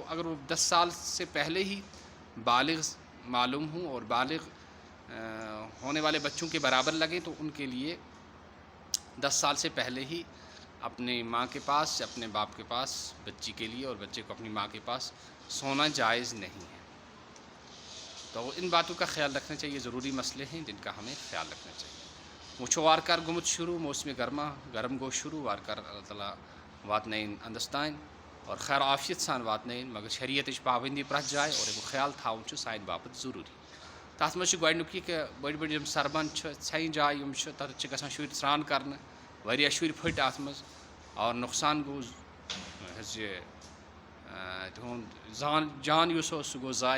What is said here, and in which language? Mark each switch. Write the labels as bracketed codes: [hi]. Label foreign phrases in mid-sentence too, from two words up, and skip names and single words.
[ur] اگر وہ 10 سال سے پہلے ہی بالغ معلوم ہوں اور بالغ ہونے والے بچوں کے برابر لگیں تو ان کے لیے 10 سال سے پہلے ہی اپنی ماں کے پاس یا اپنے باپ کے پاس بچی کے لیے اور بچے کو اپنی ماں کے پاس سونا جائز نہیں ہے۔ تو ان باتوں کا خیال رکھنا چاہیے، ضروری مسئلے ہیں جن کا ہمیں خیال رکھنا چاہیے۔ [ks] وچھو وار کر گومت شروع موسم گرم گو شروع وار کر اللہ تعالیٰ واتنائن اندستان اور خیر عافیت سان واتنائن، مگر شریعت پابندی پرٛٮ۪تھ جائے اور امیُک خیال تھاوُن چھُ سانہِ باپت ضروٗری۔ تَتھ منٛز چھُ گۄڈنیُک یہِ کہ بٔڑۍ بٔڑۍ یِم سربند چھِ، ژھٮ۪نہِ جایہِ یِم چھِ، تَتھ چھِ گژھان شُرۍ سرٛان کَرنہٕ، واریاہ شُرۍ پھٔٹۍ اَتھ منٛز اور نۄقصان گوٚو حظ یہِ تِہُنٛد جان یُس اوس سُہ گوٚو ضایع۔